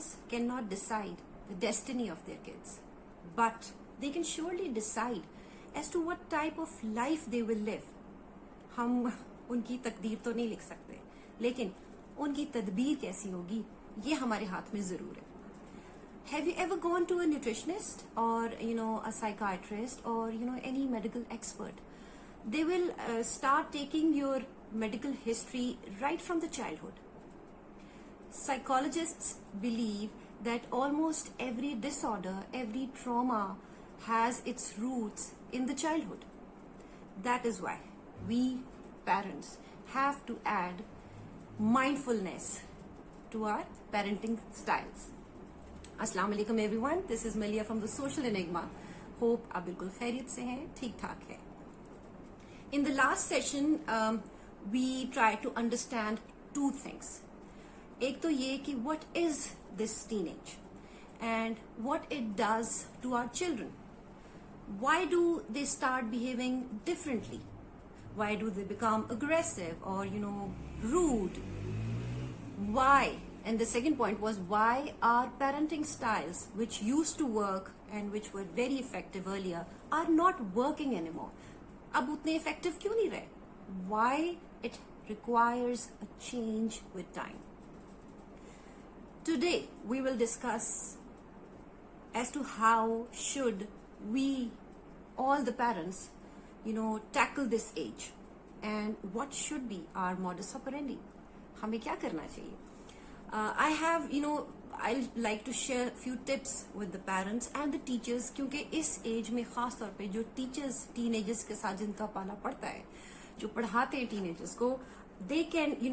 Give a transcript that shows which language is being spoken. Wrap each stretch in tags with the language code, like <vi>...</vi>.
<en>cannot decide the destiny of their kids, but they can surely decide as to what type of life they will live.</en> <ur>ہم ان کی تقدیر تو نہیں لکھ سکتے, لیکن ان کی تدبیر کیسی ہوگی یہ ہمارے ہاتھ میں ضرور ہے.</ur> <en>Have you ever gone to a nutritionist or a psychiatrist or any medical expert? They will start taking your medical history right from the childhood. Psychologists believe that almost every disorder, every trauma has its roots in the childhood. That is why we parents have to add mindfulness to our parenting styles. Assalamu alaikum everyone, this is Malia from the Social Enigma. Hope</en> <ur>آپ بالکل خیریت سے ہیں, ٹھیک ٹھاک ہے.</ur> <en>In the last session we tried to understand two things.</en> <ur>ایک تو یہ کہ</ur> <en>what is this teenage and what it does to our children. Why do they start behaving differently? Why do they become aggressive or rude? Why? And the second point was, why our parenting styles, which used to work and which were very effective earlier, are not working anymore?</en> <ur>اب اتنے effective کیوں نہیں رہے?</ur> <en>Why it requires a change with time. Today we will discuss as to how should we, all the parents, tackle this age and what should be our modus operandi.</en> <ur>ہمیں کیا کرنا چاہیے؟</ur> <en>I have, I'd like to share a few tips with the parents and the teachers,</en> <ur>کیونکہ اس age میں خاص طور پہ جو ٹیچرز ٹین ایجرز کے ساتھ جن کا پالا پڑتا ہے, جو پڑھاتے ہیں ٹین ایجرز کو,</ur> <en>they can,</en>